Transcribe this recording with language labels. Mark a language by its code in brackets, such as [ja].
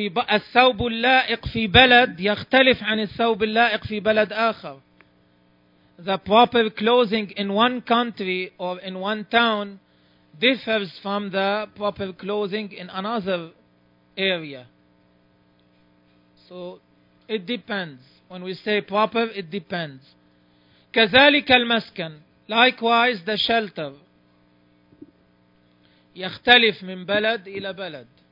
[ar] الثوب اللائق في بلد يختلف عن الثوب اللائق في بلد آخر. [en] The proper clothing in one country or in one town differs from the proper clothing in another area. So it depends. When we say proper, it depends. [ar] كذلك المسكن. [en] Likewise, the shelter [ar] يختلف من بلد إلى بلد.